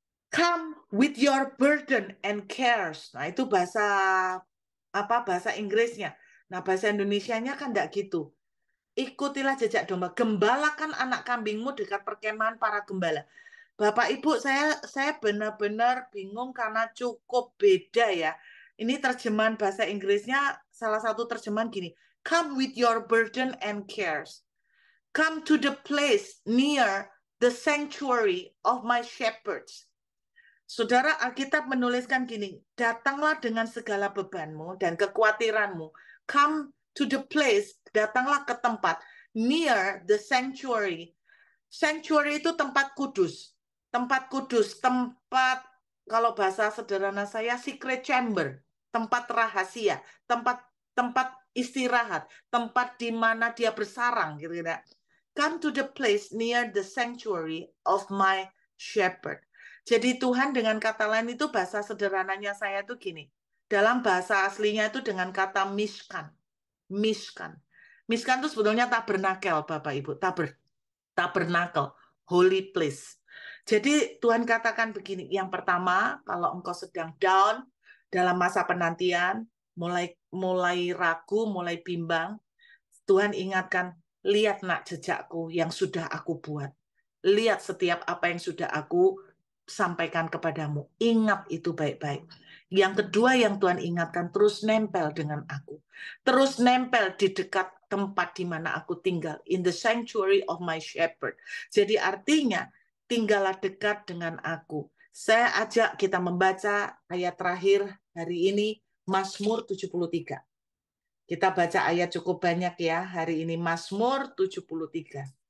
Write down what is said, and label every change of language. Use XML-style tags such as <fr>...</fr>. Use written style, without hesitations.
<en>Come with your burden and cares.</en> <id>Nah, itu bahasa Inggrisnya. Nah, bahasa Indonesianya kan enggak gitu. Ikutilah jejak domba. Gembalakan anak kambingmu dekat perkemahan para gembala. Bapak Ibu, saya benar-benar bingung karena cukup beda ya. Ini terjemahan bahasa Inggrisnya, salah satu terjemahan gini.</id> <en>Come with your burden and cares. Come to the place near the sanctuary of my shepherds.</en> <id>Saudara, Alkitab menuliskan gini, datanglah dengan segala bebanmu dan kekhawatiranmu.</id> <en>Come to the place,</en> <id>datanglah ke tempat,</id> <en>near the sanctuary.</en> <id>Sanctuary itu tempat kudus. Tempat kudus, tempat, kalau bahasa sederhana saya,</id> <en>secret chamber.</en> <id>Tempat rahasia, tempat tempat istirahat, tempat di mana dia bersarang. Gitu, gitu.</id> <en>Come to the place near the sanctuary of my shepherd.</en> <id>Jadi Tuhan dengan kata lain itu bahasa sederhananya saya tuh gini. Dalam bahasa aslinya itu dengan kata mishkan. Mishkan. Mishkan itu sebetulnya tabernakel, Bapak Ibu. Tabernakel.</id> <en>Holy place.</en> <id>Jadi Tuhan katakan begini. Yang pertama, kalau engkau sedang down dalam masa penantian, mulai ragu, mulai bimbang, Tuhan ingatkan, lihat nak jejakku yang sudah aku buat. Lihat setiap apa yang sudah aku sampaikan kepadamu. Ingat itu baik-baik. Yang kedua yang Tuhan ingatkan, terus nempel dengan aku. Terus nempel di dekat tempat di mana aku tinggal.</id> <en>In the sanctuary of my shepherd.</en> <id>Jadi artinya, tinggallah dekat dengan aku. Saya ajak kita membaca ayat terakhir hari ini, Mazmur 73. Kita baca ayat cukup banyak ya hari ini, Mazmur 73.</id>